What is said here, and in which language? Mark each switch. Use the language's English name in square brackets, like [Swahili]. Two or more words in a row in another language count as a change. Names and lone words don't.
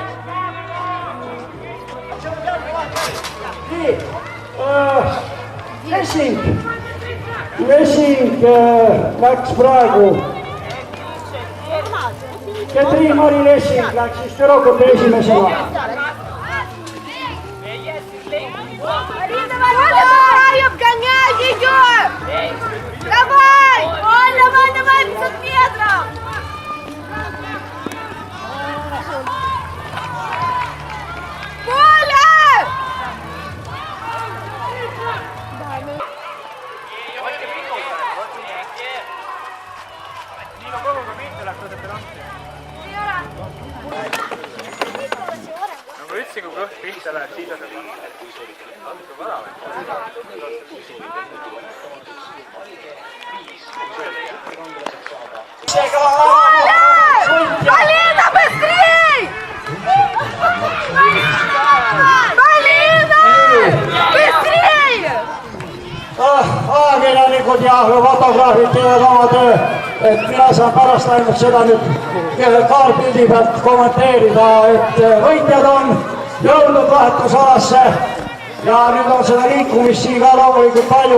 [Estonian] Nii, Lessing läks praegu. Triimari Lessing läks siis tüdrukute esimesena. [Russian] Марьев, гонять ее! Давай! Ой, давай, 500 метров! Коля! [Estonian] Nagu ütlesin, kui kõht pihta läheb, siis on natuke vara. [Russian] Полина, быстрей! Полина! Быстрее! [Estonian] Ajakirjanikud ja fotograafid teevad oma töö, et mina saan pärast ainult seda nüüd kaartpildi pealt kommenteerida, et võitjad on jõudnud vahetusalasse ja nüüd on seda liikumist siin ka loomulikult palju.